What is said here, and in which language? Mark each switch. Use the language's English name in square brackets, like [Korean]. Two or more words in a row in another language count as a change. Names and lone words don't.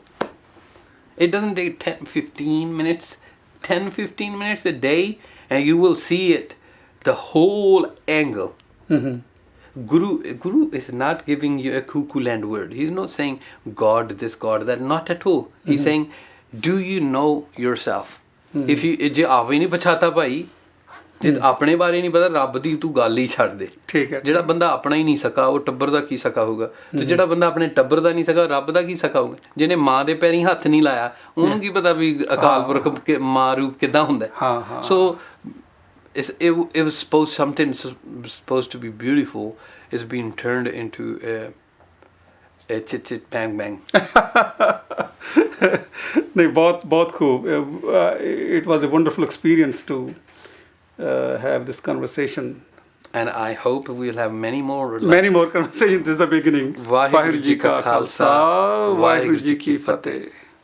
[English] It doesn't take 10-15 minutes a day, and you will see it, the whole angle. Guru is not giving you a cuckoo land word. He's not saying God this, God that. Not at all. He's saying, do you know yourself? If you [Punjabi] ਜੇ ਆਪ ਹੀ ਨਹੀਂ ਪਛਾਤਾ ਭਾਈ, ਜੇ ਆਪਣੇ ਬਾਰੇ ਨਹੀਂ ਪਤਾ, ਰੱਬ ਦੀ ਤੂੰ ਗੱਲ ਹੀ ਛੱਡ ਦੇ। ਠੀਕ ਹੈ। ਜਿਹੜਾ ਬੰਦਾ ਆਪਣਾ ਹੀ ਨਹੀਂ ਸਕਾ, ਉਹ ਟੱਬਰ ਦਾ ਕੀ ਸਕਾ ਹੋਊਗਾ? ਤੇ ਜਿਹੜਾ ਬੰਦਾ ਆਪਣੇ ਟੱਬਰ ਦਾ ਨਹੀਂ ਸਕਾ, ਰੱਬ ਦਾ ਕੀ ਸਕਾ ਹੋਊਗਾ? ਜਿਹਨੇ ਮਾਂ ਦੇ ਪੈਰੀਂ ਹੱਥ ਨਹੀਂ ਲਾਇਆ, ਉਹਨੂੰ ਕੀ ਪਤਾ ਵੀ ਅਕਾਲ ਪੁਰਖ ਮਾਂ ਰੂਪ ਕਿੱਦਾਂ ਹੁੰਦਾ? [English] ਸੋ it was something supposed to be beautiful is being turned into a chit chit bang bang. [Hindi] नहीं, बहुत खूब. [English] It was a wonderful experience to have this conversation. And I hope we'll have many more conversations. This is the beginning. [Punjabi] ਵਾਹਿਗੁਰੂ ਜੀ ਕਾ ਖ਼ਾਲਸਾ, ਵਾਹਿਗੁਰੂ ਜੀ ਕੀ ਫ਼ਤਿਹ.